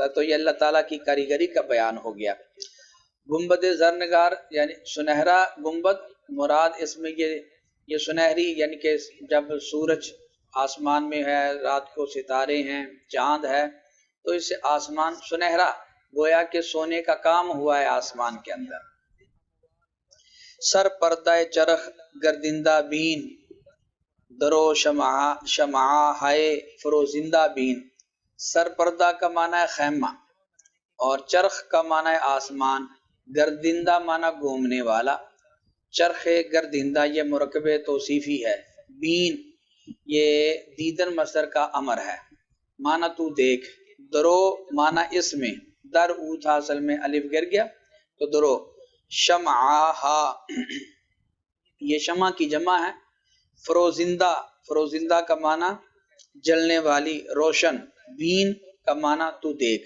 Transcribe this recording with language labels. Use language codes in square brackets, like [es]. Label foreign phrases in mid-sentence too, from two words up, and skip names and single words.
[ur] تو یہ اللہ تعالیٰ کی کاریگری کا بیان ہو گیا۔ گنبد زرنگار یعنی سنہرا گنبد، مراد اس میں یہ سنہری یعنی کہ جب سورج آسمان میں ہے، رات کو ستارے ہیں، چاند ہے، تو اس سے آسمان سنہرا، گویا کہ سونے کا کام ہوا ہے آسمان کے اندر۔ [fa] سر پردہ چرخ گردندہ بین، درو شمعہ ہائے فروزندہ بین۔ [ur] سر پردہ کا معنی ہے خیمہ، اور چرخ کا معنی ہے آسمان، گردندہ معنی گھومنے والا، چرخ گردندہ یہ مرکب توصیفی ہے، بین یہ دیدن مصدر کا امر ہے، معنی تو دیکھ، درو معنی اس میں، در او تھا اصل میں الف گر گیا تو درو، شمعہ ہا یہ شمع کی جمع ہے، فروزندہ، فروزندہ کا معنی جلنے والی، روشن، بین کا معنی تو دیکھ۔